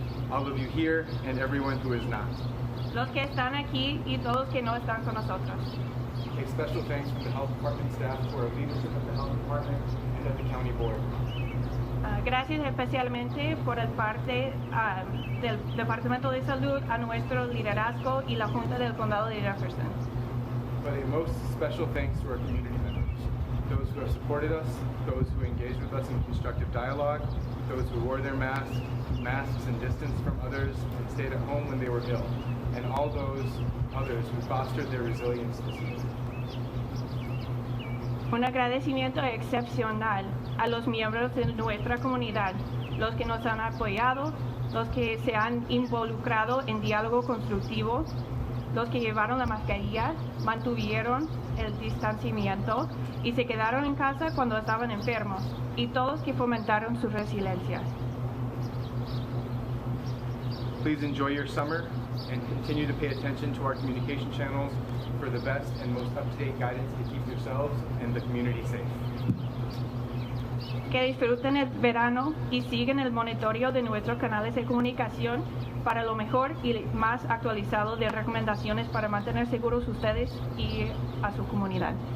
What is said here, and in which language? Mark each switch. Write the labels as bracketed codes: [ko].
[en] All of you here and everyone who is not. [es] Los que están aquí y todos que no están con nosotros. [en] A special thanks from the Health Department staff for our leadership of the Health Department and of the County Board. [es] Gracias especialmente por el parte del Departamento de Salud, a nuestro liderazgo y la Junta del Condado de Jefferson. [en] But a most special thanks to our community members, those who have supported us, those who engaged with us in constructive dialogue, those who wore their masks and distanced from others and stayed at home when they were ill, and all those others who fostered their resilience this year. [es] Un agradecimiento excepcional a los miembros de nuestra comunidad, los que nos han apoyado, los que se han involucrado en diálogo constructivo, los que llevaron la mascarilla, mantuvieron el distanciamiento y se quedaron en casa cuando estaban enfermos, y todos que fomentaron su resiliencia. [en] Please enjoy your summer and continue to pay attention to our communication channels for the best and most up-to-date guidance to keep yourselves and the community safe. [es] Que disfruten el verano y sigan el monitoreo de nuestros canales de comunicación para lo mejor y más actualizado de recomendaciones para mantener seguros ustedes y a su comunidad.